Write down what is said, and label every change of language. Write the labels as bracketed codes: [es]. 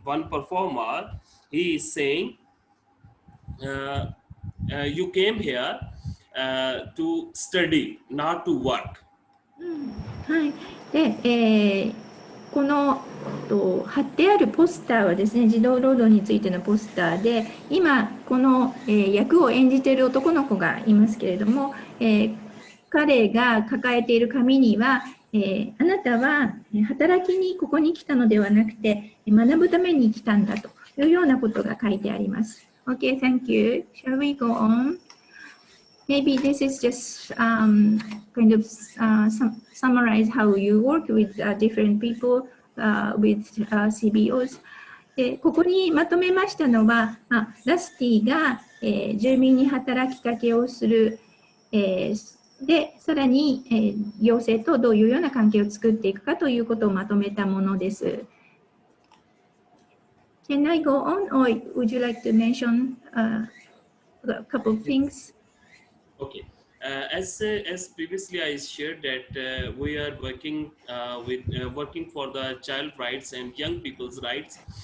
[en] performer, he is saying, you came here to study, not to work. [ja] はい。で、この貼ってあるポスターはですね、児童労働についてのポスターで、今この、役を演じている男の子がいますけれども、彼が抱えている紙には、あなたは働きにここに来たのではなくて学ぶために来たんだというようなことが書いてあります。 [en] Okay, thank you. Shall we go on? Maybe this is just kind of summarize how you work with different people with CBOs. [ja] でここにまとめましたのは、ラスティが、住民に働きかけをする、でさらに、行政とどういうような関係を作っていくかということをまとめたものです。 [en] Can I go on, or would you like to mention a couple of things? Okay. As previously I shared that we are working working for the child rights and young people's rights.